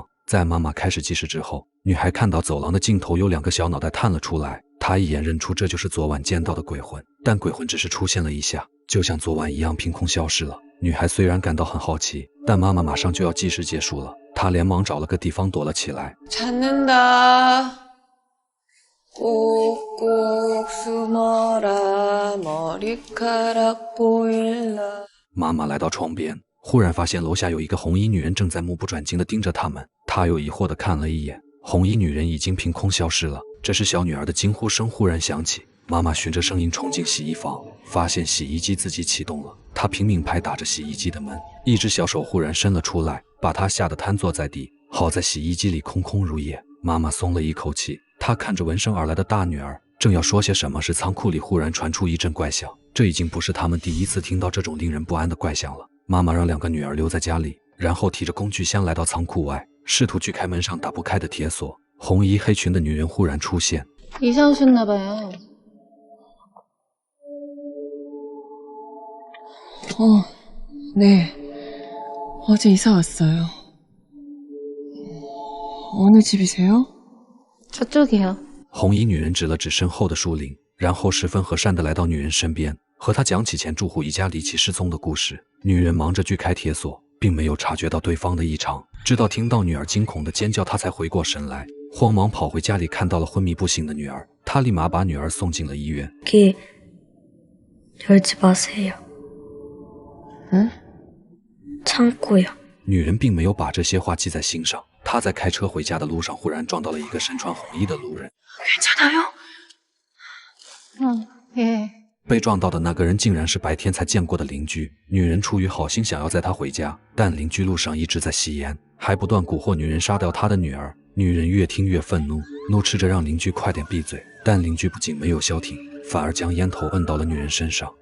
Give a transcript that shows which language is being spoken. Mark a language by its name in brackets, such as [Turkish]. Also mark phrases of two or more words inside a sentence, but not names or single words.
[Chinese] 在妈妈开始计时之后，女孩看到走廊的尽头有2个小脑袋探了出来，她一眼认出这就是昨晚见到的鬼魂，但鬼魂只是出现了一下，就像昨晚一样凭空消失了。女孩虽然感到很好奇，但妈妈马上就要计时结束了，她连忙找了个地方躲了起来。 [Korean] 찾는다. 꼭꼭 숨어라 머리카락 보일라。 [Chinese] 妈妈来到窗边，忽然发现楼下有一个红衣女人正在目不转睛地盯着他们。她又疑惑地看了一眼，红衣女人已经凭空消失了。这时小女儿的惊呼声忽然响起，妈妈循着声音冲进洗衣房，发现洗衣机自己启动了。她拼命拍打着洗衣机的门，一只小手忽然伸了出来，把她吓得瘫坐在地。好在洗衣机里空空如也，妈妈松了一口气。她看着闻声而来的大女儿，正要说些什么时，仓库里忽然传出一阵怪响。这已经不是他们第一次听到这种令人不安的怪响了。妈妈让2个女儿留在家里，然后提着工具箱来到仓库外，试图去开门上打不开的铁锁。红衣黑裙的女人忽然出现。 [Korean] 이사 오셨나봐요. 네. 어제 이사 왔어요. 어느 집이세요? 저쪽이요. [Chinese] 红衣女人指了指身后的树林，然后十分和善地来到女人身边，和她讲起前住户一家离奇失踪的故事。女人忙着锯开铁锁，并没有察觉到对方的异常，直到听到女儿惊恐的尖叫，她才回过神来，慌忙跑回家里，看到了昏迷不醒的女儿。她立马把女儿送进了医院。 [Korean] 여기 열지 마세요. 응? 창고요. [Chinese] 女人并没有把这些话记在心上。她在开车回家的路上，忽然撞到了一个身穿红衣的路人。 [Korean] 괜찮아요? 예. [Chinese] 被撞到的那个人竟然是白天才见过的邻居。女人出于好心想要载她回家，但邻居路上一直在吸烟，还不断蛊惑女人杀掉她的女儿。女人越听越愤怒，怒斥着让邻居快点闭嘴。但邻居不仅没有消停，反而将烟头摁到了女人身上。